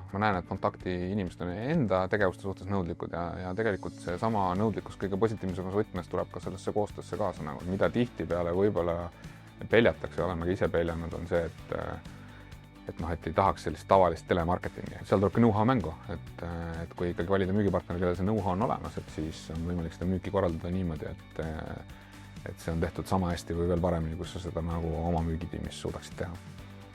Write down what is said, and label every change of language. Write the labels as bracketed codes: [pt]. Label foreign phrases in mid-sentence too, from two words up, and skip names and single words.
[et] Ma näen, et Kontakti inimesed on enda tegevuste suhtes nõudlikud ja tegelikult see sama nõudlikkus kõige positiivsemas võtmes tuleb ka sellesse koostöösse kaasa. Nagu, mida tihtipeale võib-olla peljatakse, oleme ka ise peljanud, on see, et ei tahaks sellist tavalist telemarketingi. Seal tuleb ka know-how mängu, et kui ikkagi valida müügipartner, kellel see know-how on olemas, et siis on võimalik seda müüki korraldada niimoodi, et see on tehtud sama hästi või veel paremini, kus sa seda nagu oma müügitiimis suudaksid teha.